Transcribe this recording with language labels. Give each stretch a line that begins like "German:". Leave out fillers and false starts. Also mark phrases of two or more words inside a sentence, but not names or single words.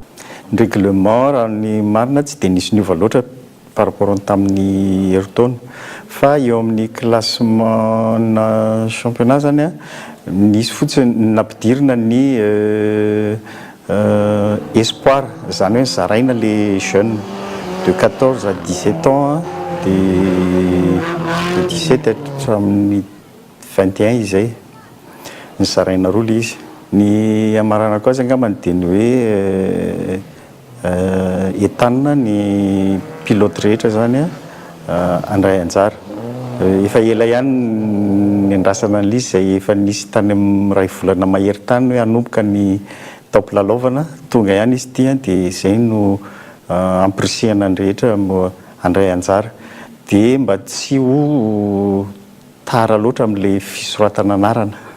Malagasy: Ny règlement raha ny marina tsy dia nisy niova loatra
French: par rapport
Malagasy: tamin'ny herintaona fa eo amin'ny classement na championnat zany nisy fotsiny nampidirina ny espoir zany hoe zaraina
French: les jeunes de 14 à 17 ans
Malagasy: de 17 hatramin'ny 21 izay ny zaraina roa le izy. Ny amarana koa azy angambany dia ny hoe entanina ny pilote rehetra zany andray anjara. Efa ela ihany ny andrasana an'izy izay efa nisy tany amin'ny ray volana mahery tany hoe hanomboka ny tampilalaovana tonga ihany izy ity dia izay no ampirisihana ny rehetra andray anjara dia mba tsy ho tara loatra amin'ilay fisoratana anarana.